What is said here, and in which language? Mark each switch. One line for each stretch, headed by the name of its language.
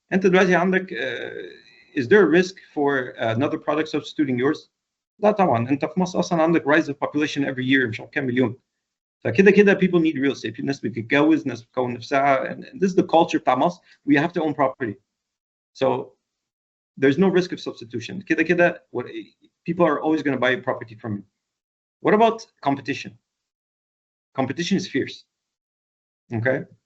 Arabic: أنت دلوقتي عندك
English: is there a risk for another product substituting yours?
Arabic: لا طبعا. أنت في مصر أصلا عندك
English: rise of population every year
Arabic: مش عارف كام مليون. فكده كده
English: people need real estate.
Arabic: في ناس بتتجوز، ناس بتكون نفسها.
English: And this is the culture
Arabic: بتاع مصر.
English: We have to own property. So there's no risk of substitution.
Arabic: كده كده
English: people are always going to buy property from you. What about competition? Competition is fierce. Okay.